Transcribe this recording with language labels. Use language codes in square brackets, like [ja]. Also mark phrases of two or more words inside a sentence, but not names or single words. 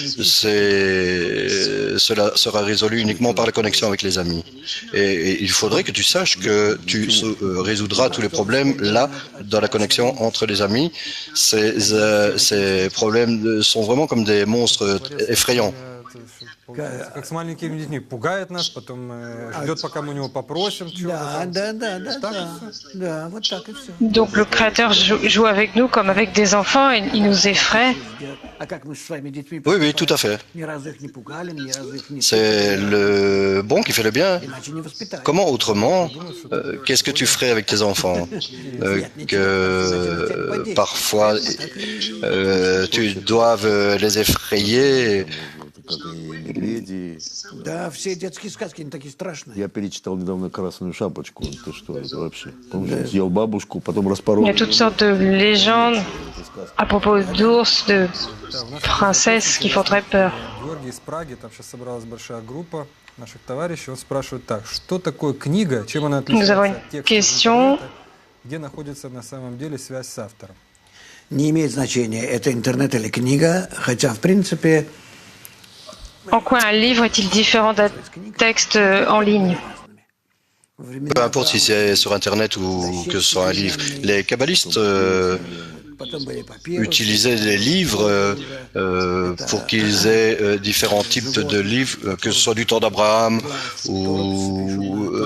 [fr] Cela sera résolu uniquement par la connexion avec les amis. Et il faudrait que tu saches que tu résoudras tous les problèmes là, dans la connexion entre les amis. Ces problèmes sont vraiment comme des monstres effrayants. [ru] Как с маленькими детьми, пугает нас, потом ждет, пока мы у него попросим чего-то. Да, вот так и все. [fr] Donc le Créateur joue avec nous comme avec des enfants et il nous effraie. Oui, oui, tout à fait. C'est le bon qui fait le bien. Comment autrement, qu'est-ce que tu ferais avec tes enfants que parfois tu doives les effrayer? [ru] Да, все детские сказки, они такие страшные. Я перечитал недавно «Красную шапочку». Ты что, это вообще? Помнишь, он съел бабушку, потом распорол. [fr] Il y a toutes sortes de légendes à propos d'ours, de princesses qui font très peur. [ru] Георгий из Праги, там сейчас собралась большая группа наших товарищей. Он спрашивает так, что такое книга, чем она отличается от текста, где находится на самом деле связь с автором? Не имеет значения, это интернет или книга, хотя в принципе... [fr] En quoi un livre est-il différent d'un texte en ligne? Peu importe si c'est sur Internet ou que ce soit un livre. Les kabbalistes utilisaient les livres pour qu'ils aient différents types de livres, que ce soit du temps d'Abraham ou